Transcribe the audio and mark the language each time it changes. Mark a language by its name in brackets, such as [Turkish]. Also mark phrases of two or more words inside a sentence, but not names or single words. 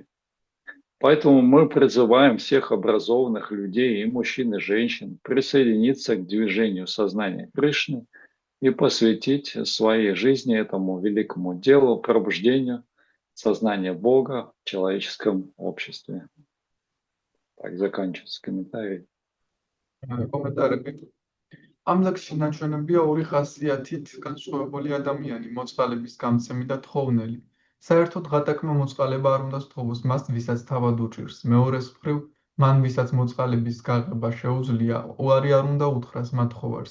[Russian] Поэтому мы призываем всех образованных людей, и мужчин, и женщин, присоединиться к движению сознания Кришны и посвятить своей жизни этому великому делу, пробуждению сознания Бога в человеческом обществе. Так заканчивается комментарий. Комментарий. [Georgian] ამ ლექსში ნაჩვენებია ორი ხასიათით განსხვავებული ადამიანი, მოწყალების გამცემი და თხოვნელი. საერთოდ ღატაკმა მოწყალება არ უნდა სთხოვოს მას, ვისაც თავად უჭირს. მეორეს მხრივ, მან ვისაც მოწყალების გაღება შეუძლია, უარი არ უნდა უთხრას მათ ხოვარს.